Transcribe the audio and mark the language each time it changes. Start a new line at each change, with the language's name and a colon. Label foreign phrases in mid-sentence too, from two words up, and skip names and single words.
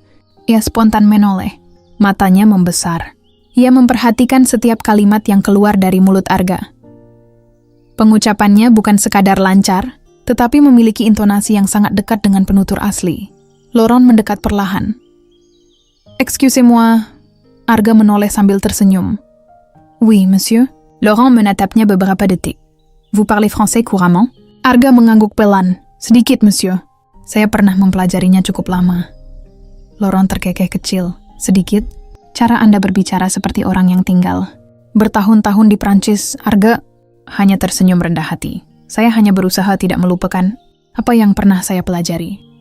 Indonesian: Ia spontan menoleh, matanya membesar. Ia memperhatikan setiap kalimat yang keluar dari mulut Arga. Pengucapannya bukan sekadar lancar, tetapi memiliki intonasi yang sangat dekat dengan penutur asli. Laurent mendekat perlahan.
French: Excusez-moi,
Indonesian: Arga menoleh sambil tersenyum.
French: Oui, monsieur.
Indonesian: Laurent menatapnya beberapa detik.
French: Vous parlez français couramment?
Indonesian: Arga mengangguk pelan. Sedikit, monsieur. Saya pernah mempelajarinya cukup lama. Laurent terkekeh kecil. Sedikit? Cara Anda berbicara seperti orang yang tinggal. Bertahun-tahun di Prancis, Arga hanya tersenyum rendah hati. Saya hanya berusaha tidak melupakan apa yang pernah saya pelajari.